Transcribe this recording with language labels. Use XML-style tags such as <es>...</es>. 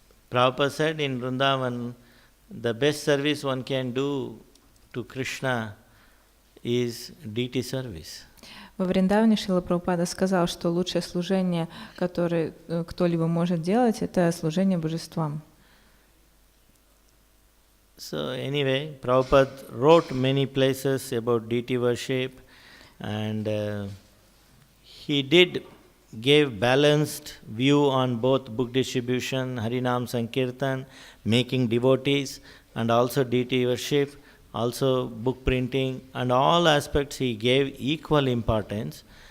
<en>Prabhupada said in Vrindavan, the best service one can do to Krishna is deity service.</en> <ru>Во Вриндаване Шрила Прабхупада сказал, что лучшее служение, которое кто-либо может делать, это служение божествам.</ru> <en>So anyway, Prabhupada wrote many places about deity worship, and he did give balanced view on both book distribution, Harinam Sankirtan, making devotees, and also deity worship, also book printing, and all aspects he gave equal importance.</en>